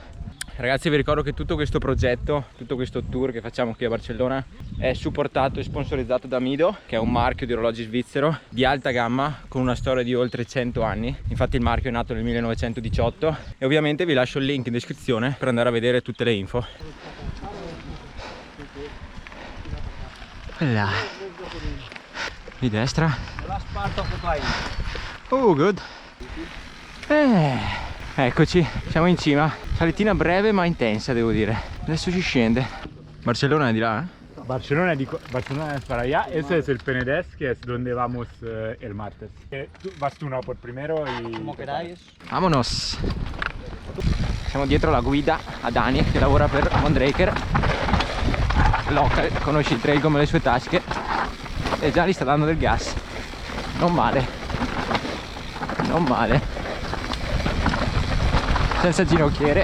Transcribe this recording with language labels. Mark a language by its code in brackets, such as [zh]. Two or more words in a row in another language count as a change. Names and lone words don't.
[it] Ragazzi, vi ricordo che tutto questo progetto, tutto questo tour che facciamo qui a Barcellona è supportato e sponsorizzato da Mido, che è un marchio di orologi svizzero di alta gamma con una storia di oltre 100 anni. Infatti il marchio è nato nel 1918 e ovviamente vi lascio il link in descrizione per andare a vedere tutte le info. Là. Di destra. [en] The last part of the climb. Oh, good. [it] Eccoci, siamo in cima. Salitina breve ma intensa, devo dire. Adesso si scende. Barcellona è di là, eh? [es] Barcelona es para allá. Ese es el Penedès, que es donde vamos el martes. Vas tú, no, por primero y... Como queráis. Vamonos. [it] Siamo dietro la guida a Dani che lavora per Mondraker local, conosce il trail come le sue tasche e già gli sta dando del gas. Non male, non male, senza ginocchiere.